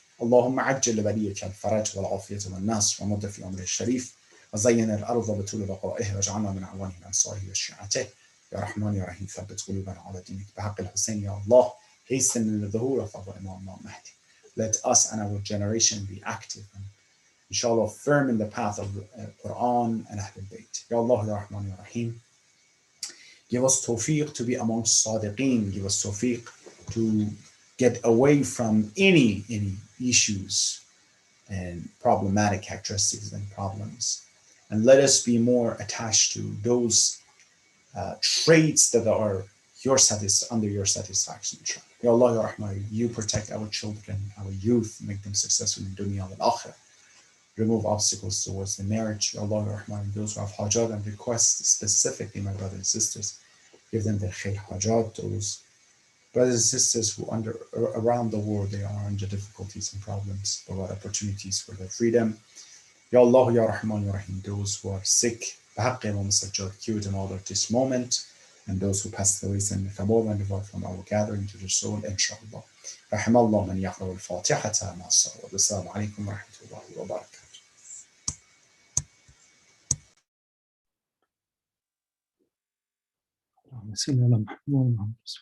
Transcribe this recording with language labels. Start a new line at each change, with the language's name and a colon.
Arabic: اللهم عجل لبريك الفرج والعافية والنصر ومد في أمره الشريف وزين الأرض بطول بقائه واجعلنا من أعوانه وأنصاره وشيعته يا رحمن يا رحيم ثبت قلوبنا على دينك بحق الحسين يا الله
English: hasten the ظهور of our Imam Mahdi. Let us and our generation be active and inshallah firm in the path of Quran and Ahlul Bayt. Ya Allah ya Rahman ya Rahim. Give us tawfiq to be amongst Sadiqeen. Give us tawfiq to get away from any issues and problematic characteristics and problems. And let us be more attached to those traits that are under your satisfaction. Ya Allah, Ya Rahman, you protect our children, our youth, make them successful in dunya and akhirah. Remove obstacles towards the marriage. Ya Allah, Ya Rahman, those who have hajat and requests, specifically my brothers and sisters, give them their khair hajat. Those brothers and sisters who around the world, they are under difficulties and problems, provide opportunities for their freedom. Ya Allah, Ya Rahman, Ya Rahim, those who are sick, cure them all at this moment, and those who passed away, send the thabab and devour from our gathering to the soul, inshallah.
Arabic: رحم الله من يقرأ الفاتحة مع الصلوات. والسلام عليكم ورحمة الله وبركاته. اللهم صل على محمد وعلى